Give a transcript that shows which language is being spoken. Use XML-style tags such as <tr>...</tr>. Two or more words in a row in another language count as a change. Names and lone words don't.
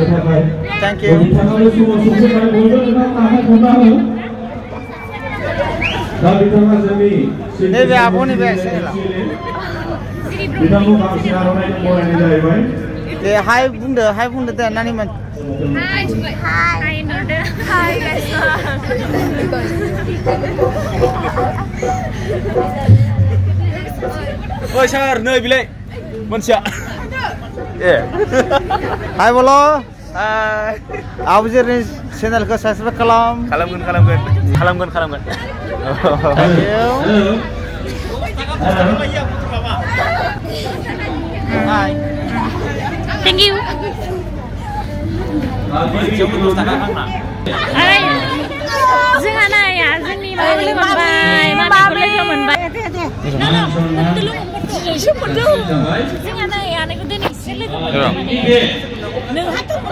<brx>थेंक इउ नैबे आब'नि बे चेनेला दे हाय बुंदो दे नानिमोन हाय नुदो हाय गाइस ओइ सार नै बिलाय मोनसेया ए Hai bolo.</brx> <en>Hai.</en> <brx>Abu Zirni channel ko subscribe kalamkan.</brx> <en>Thank you. Hai. Thank you. Hai.</en> <brx>जोंहाना या जोंनि माब्रै मोनबाय माब्रै मोनबाय जोंहाना यानायखौ दिनैसो लोगो मोनबाय नोंहाथ'</brx>